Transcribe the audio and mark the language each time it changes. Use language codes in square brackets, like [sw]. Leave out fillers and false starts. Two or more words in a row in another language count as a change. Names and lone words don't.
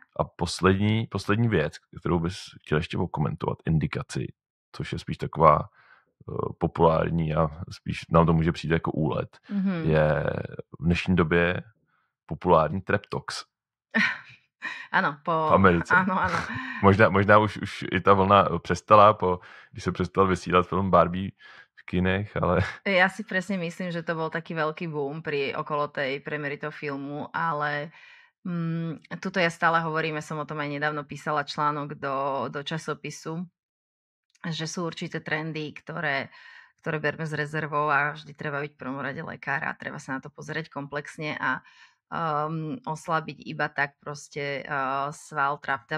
[cs] A poslední věc, kterou bys chtěl ještě okomentovat, indikaci, což je spíš taková populární a spíš nám to může přijít jako úlet, je v dnešní době populární Treptox. Ano, v Americe. Ano. Možná už i ta vlna přestala, když se přestal vysílat film Barbie v kinech, ale... [sk] Ja si presne myslím, že to bol taký veľký boom okolo tej premiéry toho filmu, ale tuto ja stále hovorím, som o tom aj nedávno písala článok do časopisu, že sú určité trendy, ktoré berme s rezervou a vždy treba byť v prvom rade lekár a treba sa na to pozrieť komplexne a oslabiť iba tak proste sval trapta.